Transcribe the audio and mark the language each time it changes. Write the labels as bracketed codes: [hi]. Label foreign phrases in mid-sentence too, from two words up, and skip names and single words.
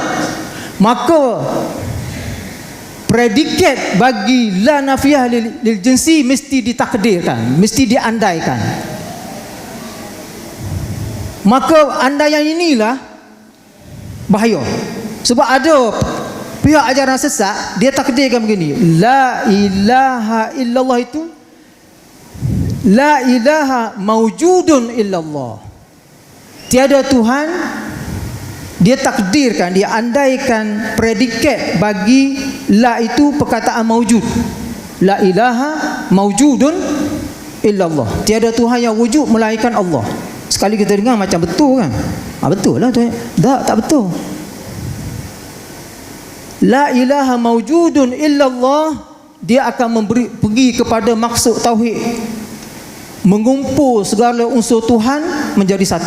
[ms] Maka predikat bagi [ar] لا النافية للجنس [ms] mesti ditakdirkan, mesti diandaikan. Maka andaian inilah bahaya, sebab ada pihak ajaran sesat, dia takdirkan begini, [ar] لا إله إلا الله itu لا إله موجود إلا الله, [ms] tiada Tuhan. Dia takdirkan, dia andaikan predikat bagi la itu perkataan maujud. [ar] لا إله موجود إلا الله, [ms] tiada Tuhan yang wujud melainkan Allah. Sekali kita dengar macam betul kan? Betul lah tu. Tak betul. [ar] لا إله موجود إلا الله, [ms] dia akan pergi kepada maksud tauhid, mengumpul segala unsur Tuhan menjadi satu.